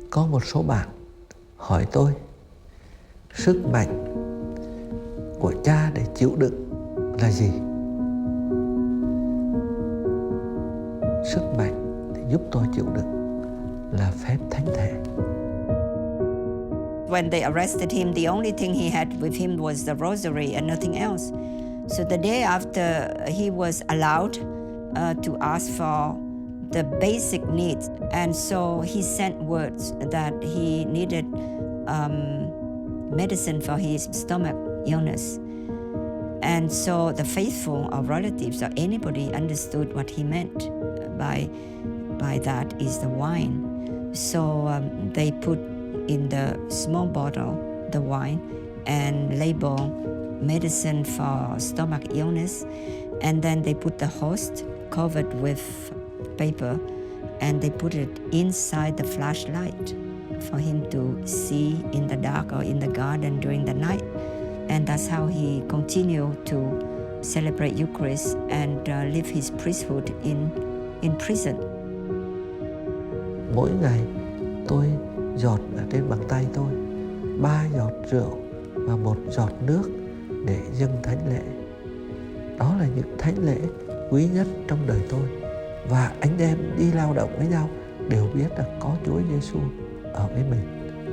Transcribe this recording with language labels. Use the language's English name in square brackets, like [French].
[Vietnamese] một số bạn hỏi tôi sức mạnh của cha để chịu đựng là gì? Sức mạnh để giúp tôi chịu đựng là phép thánh thể. [English] When they arrested him, the only thing he had with him was the rosary and nothing else. So the day after he was allowed to ask for the basic needs, and so he sent words that he needed medicine for his stomach illness. And so the faithful or relatives or anybody understood what he meant by that is the wine. So they put in the small bottle the wine and label medicine for stomach illness, and then they put the host covered with paper and they put it inside the flashlight for him to see in the dark or in the garden during the night. And that's how he continued to celebrate Eucharist and live his priesthood in prison. [Vietnamese] Mỗi ngày tôi giọt ở trên bàn tay tôi 3 giọt rượu và 1 giọt nước để dâng thánh lễ. Đó là những thánh lễ quý nhất trong đời tôi. Và anh em đi lao động với nhau đều biết là có Chúa Giêsu ở với mình.